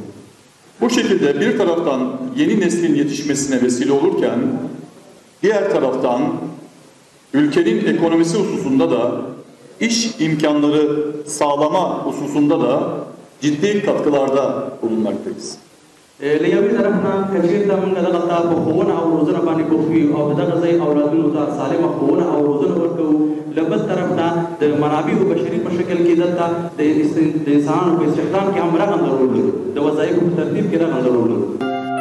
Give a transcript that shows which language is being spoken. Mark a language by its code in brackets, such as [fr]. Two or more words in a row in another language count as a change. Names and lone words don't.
[tr] Bu şekilde bir taraftan yeni neslin yetişmesine vesile olurken diğer taraftan ülkenin ekonomisi hususunda da iş imkanları sağlama hususunda da ciddi katkılarda bulunmaktayız. [ps] له یوې طرف نه که چېرته موږ دغه ته په ښوونه او روزنه باندې بوخت وي او د دغه ځای اولادونو ته سالمه ښوونه او روزنه ورکوو، له بل طرف نه د منابعو بشري په شکل کې دلته د انسانانو په استخدام کې هم رغنده رول لرو، د وظایفو په ترتیب کې رغنده رول لرو.